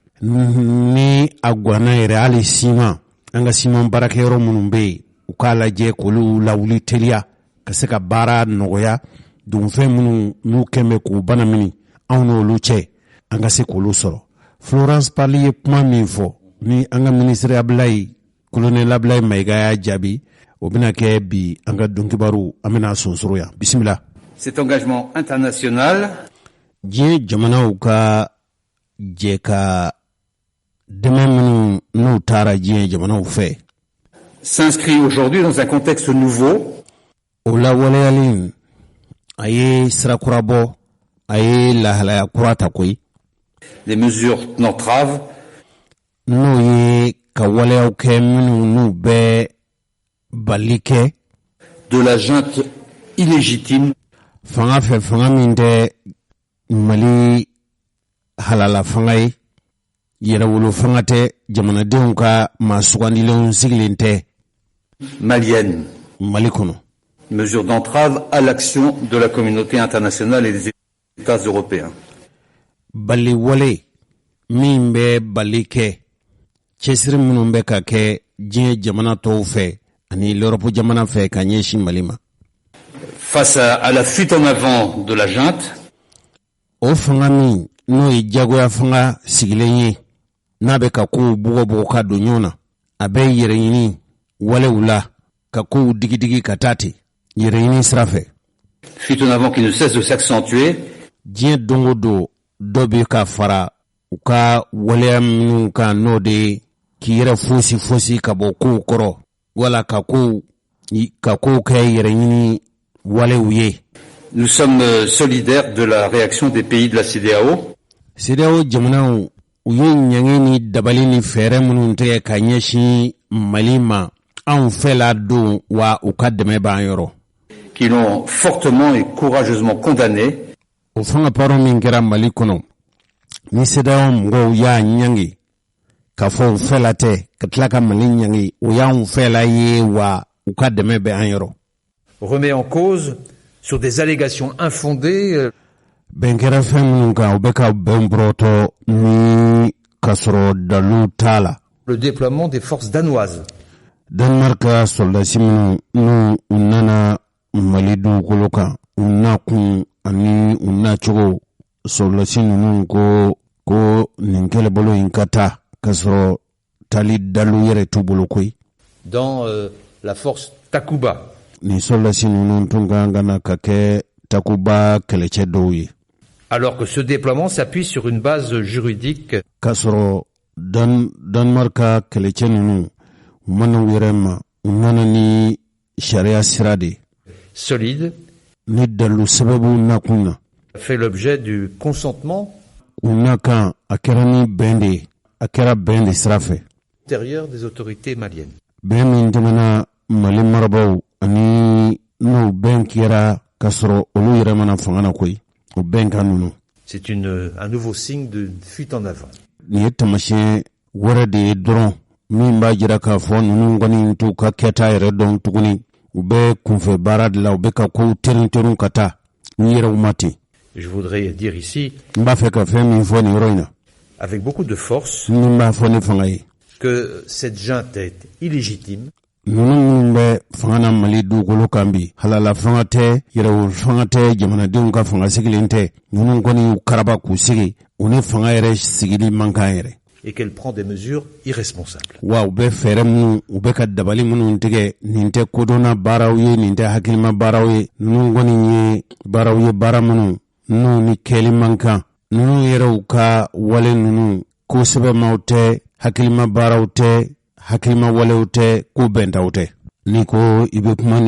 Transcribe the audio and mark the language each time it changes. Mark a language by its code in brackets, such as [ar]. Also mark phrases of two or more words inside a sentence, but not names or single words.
[bm] ni a guwanna yɛrɛ hali siman an ka siman baarakɛyɔrɔ minnu bɛ yen u k'a lajɛ k'olu lawuli teliya ka se ka baara nɔgɔya dunfɛn minnu n'u kɛn bɛ k'u bana mini anw n'olu cɛ an ka se k'olu sɔrɔ Florence Parly ye kuma min fɔ ni an ka ministre Ablaye colonel Ablaye Mayiga y'a jaabi o bɛna kɛ bi an ka donkibaru an bɛna sonsoro yan bisimila. [fr] Cet engagement international [bm] diɲɛ jamanaw ka jɛ ka dɛmɛ minnu n'u taara diɲɛ jamanaw fɛ [fr] s'inscrit aujourd'hui dans un contexte nouveau. [bm] O lawaleyali a ye sirakura bɔ a ye lahalaya kura ta koyi. [fr] Les mesures d'entrave [bm] n'o ye ka waleyaw kɛ minnu n'u bɛ bali kɛ [fr] de la junte illégitime [bm] fanga fɛ fanga min tɛ Mali halala fanga ye yɛrɛwolo fanga tɛ jamanadenw ka maa sugandilenw sigilen tɛ [fr] malienne. [bm] Mali kɔnɔ. [fr] Mesures d'entrave à l'action de la communauté internationale et des États européens. [bm] Bali wale min bɛ bali kɛ cɛsiri minnu bɛ ka kɛ diɲɛ jamana tɔw fɛ ani l'Europe jamana fɛ ka ɲɛsin Mali ma. [fr] Face à la fuite en avant de la junte, [bm] o fanga min n'o ye jagoya fanga sigilen ye n'a bɛ ka kow bugɔbugɔ ka don ɲɔgɔn na a bɛ yɛrɛɲini walew la ka kow digidigi ka taa ten yɛrɛɲini sira fɛ. [fr] fuite en avant qui ne cesse de s'accentuer. [bm] Diɲɛ don o don dɔ bɛ ka fara u ka waleya minnu kan n'o de k'i yɛrɛ fosi ka bɔ kow kɔrɔ wala ka kow kɛ yɛrɛɲini walew ye. [fr] Nous sommes solidaires de la réaction des pays de la CEDEAO. [bm] CEDEAO jamanaw u ye ɲangi ni dabali ni fɛɛrɛ minnu tigɛ ka ɲɛsin Mali ma anw fɛ la don wa u ka dɛmɛ b'an yɔrɔ. [fr] Qui l'ont fortement et courageusement condamné. [bm] O fanga paro min kɛra Mali kɔnɔ ni CEDEAO mɔgɔw y'a ɲangi ka fɔ u fɛ la tɛ ka tila ka Mali ɲangi o y'anw fɛ la ye wa u ka dɛmɛ bɛ an yɔrɔ. [fr] Remet en cause sur des allégations infondées [bm] bɛn kɛra fɛn minnu kan u bɛ ka bɛn bɔrɔtɔ ni ka sɔrɔ dalu t'a la. [fr] Le déploiement des forces danoises. [bm] Danemark ka soldasi minnu n'u u nana Mali dugukolo kan u na kun ani u na cogo soldasi ninnu ko nin kɛlɛbolo in ka taa ka sɔrɔ tali dalu yɛrɛ t'u bolo koyi. [fr] Dans la force Takuba. [bm] Ni soldasi ninnu tun kan ka na ka kɛ Takuba kɛlɛcɛ dɔw ye. [fr] Alors que ce déploiement s'appuie sur une base juridique. [bm] Ka sɔrɔ Danemark ka kɛlɛcɛ ninnu u mana u yɛrɛ ma u nana ni sariya sira de [fr] solide [bm] ni dalu sababu nakun na [fr] fait l'objet du consentement [bm] u na kan a kɛra ni bɛn de ye a kɛra bɛn de sira fɛ [fr] intérieur des autorités maliennes. [bm] bɛn min tɛmɛna Mali marabaw ani n'o bɛn kɛra ka sɔrɔ olu yɛrɛ mana fanga na koyi o bɛn kan ninnu. [fr] C'est un nouveau signe de fuite en avant. [bm] Nin ye tamasiyɛn wɛrɛ de ye dɔrɔn min b'a jira k'a fɔ ninnu kɔni t'u ka kɛta yɛrɛ dɔn tuguni u bɛ kunfɛ baara de la u bɛ ka kow terin ka taa u yɛrɛw ma ten. [fr] Je voudrais dire ici [bm] n b'a fɛ ka fɛn min fɔ nin yɔrɔ in na [fr] avec beaucoup de force [bm] min b'a fɔ ne fanga ye [fr] que cette junte est illégitime. [bm] ninnu minnu bɛ fanga na Mali dugukolo kan bi halala fanga tɛ yɛrɛwolo fanga tɛ jamanadenw ka fanga sigilen tɛ ninnu kɔni y'u karaba k'u sigi u ni fanga yɛrɛ sigili man kan yɛrɛ. [fr] Et qu'elle prend des mesures irresponsables. [bm] Wa u bɛ fɛɛrɛ minnu u bɛ ka dabali minnu tigɛ nin tɛ kodɔnna baaraw ye nin tɛ hakilima baaraw ye ninnu kɔni ye baaraw ye baara minnu n'u ni kɛli man kan nunu yɛrɛw ka wale nunu ko sɛbɛmaw tɛ hakilima baaraw tɛ hakilima walew tɛ ko bɛntaw tɛ ni ko i be kuma